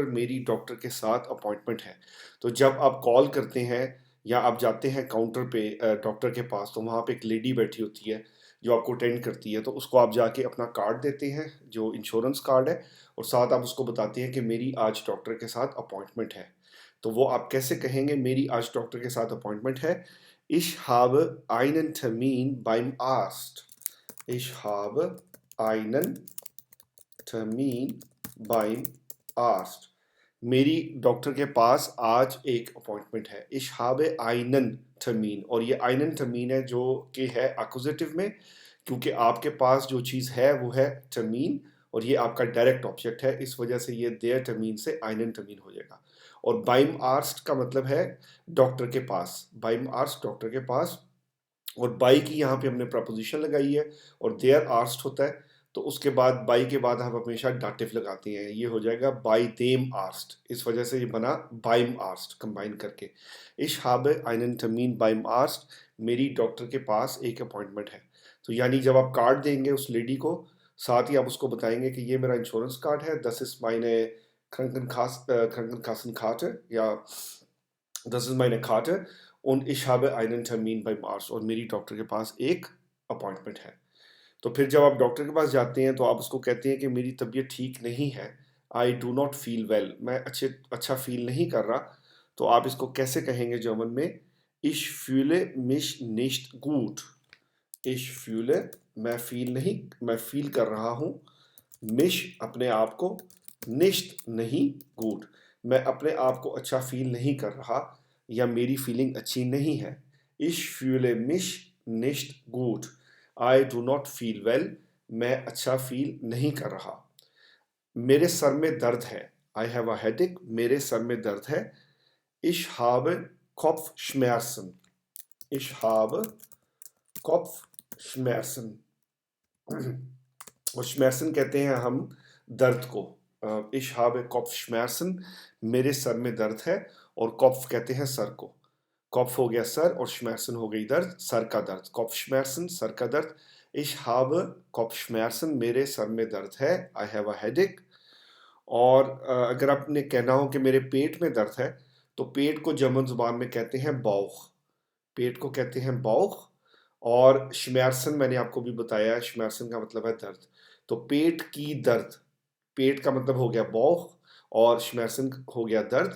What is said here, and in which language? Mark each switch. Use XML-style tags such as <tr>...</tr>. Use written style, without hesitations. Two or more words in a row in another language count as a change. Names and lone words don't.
<hi>मेरी डॉक्टर के साथ अपॉइंटमेंट है। तो जब आप कॉल करते हैं या आप जाते हैं काउंटर पे डॉक्टर के पास, तो वहाँ पे एक लेडी बैठी होती है जो आपको अटेंड करती है। तो उसको आप जाके अपना कार्ड देते हैं जो</hi> <en>insurance card</en> <hi>है, और साथ आप उसको बताते हैं कि मेरी आज डॉक्टर के साथ अपॉइंटमेंट है। तो वो आप कैसे कहेंगे, मेरी आज डॉक्टर के साथ अपॉइंटमेंट है?</hi> <de>Ich habe einen Termin beim Arzt. Ich habe einen Termin beim Arzt.</de> <hi>मेरी डॉक्टर के पास आज एक अपॉइंटमेंट है।</hi> <de>Ich habe einen Termin,</de> <hi>और ये</hi> <de>einen Termin</de> <hi>है जो कि है एक्कुजेटिव में, क्योंकि आपके पास जो चीज़ है वो है termin, और ये आपका डायरेक्ट ऑब्जेक्ट है, इस वजह से ये</hi> <de>der Termin</de> <hi>से</hi> <de>einen Termin</de> <hi>हो जाएगा। और</hi> <de>beim Arzt</de> <hi>का मतलब है डॉक्टर के पास।</hi> <de>beim Arzt</de> <hi>डॉक्टर के पास, और बाई की यहाँ पे हमने प्रपोजिशन लगाई है, और</hi> <de>der Arzt</de> <hi>होता है, तो उसके बाद बाई के बाद हम हमेशा डाटिव लगाते हैं, ये हो जाएगा</hi> <de>bei dem Arzt.</de> <hi>इस वजह से ये बना</hi> <de>beim Arzt</de> <hi>कंबाइन करके।</hi> <de>इश habe einen Termin beim Arzt।</de> <hi>मेरी डॉक्टर के पास एक अपॉइंटमेंट है। तो यानी जब आप कार्ड देंगे उस लेडी को, साथ ही आप उसको बताएंगे कि ये मेरा</hi> <en>insurance card</en> <hi>है,</hi> <de>das ist meine Krankenkasse</de> <hi>या</hi> <de>das ist meine Karte und ich habe einen Termin beim Arzt,</de> <hi>और मेरी डॉक्टर के पास एक अपॉइंटमेंट है। तो फिर जब आप डॉक्टर के पास जाते हैं तो आप उसको कहते हैं कि मेरी तबीयत ठीक नहीं है,</hi> <en>I do not feel well,</en> <hi>मैं अच्छा फील नहीं कर रहा। तो आप इसको कैसे कहेंगे जर्मन में?</hi> <de>ich fühle mich nicht gut। ich fühle,</de> <hi>मैं फील कर रहा हूँ, mich अपने आप को, nicht नहीं, gut मैं अपने आप को अच्छा फील नहीं कर रहा, या मेरी फीलिंग अच्छी नहीं है।</hi> <de>ich fühle mich nicht gut।</de> <en>I do not feel well।</en> <hi>मैं अच्छा फील नहीं कर रहा। मेरे सर में दर्द है।</hi> <en>I have a headache।</en> <hi>मेरे सर में दर्द है।</hi> <de>Ich habe Kopfschmerzen। Ich habe Kopfschmerzen।</de> <hi>और Schmerzen कहते हैं हम दर्द को। Ich habe Kopfschmerzen। मेरे सर में दर्द है। और Kopf कहते हैं सर को। Kopf हो गया सर, और Schmerzen हो गई दर्द, सर का दर्द। Kopfschmerzen सर का दर्द।</hi> <de>Ich habe Kopfschmerzen।</de> <hi>मेरे सर में दर्द है।</hi> <en>I have a headache।</en> <hi>और अगर आपने कहना हो कि मेरे पेट में दर्द है, तो पेट को जर्मन ज़ुबान में कहते हैं Bauch। पेट को कहते हैं Bauch। और Schmerzen मैंने आपको भी बताया है, Schmerzen का मतलब है दर्द। तो पेट की दर्द, पेट का मतलब हो गया Bauch, और Schmerzen हो गया दर्द।</hi>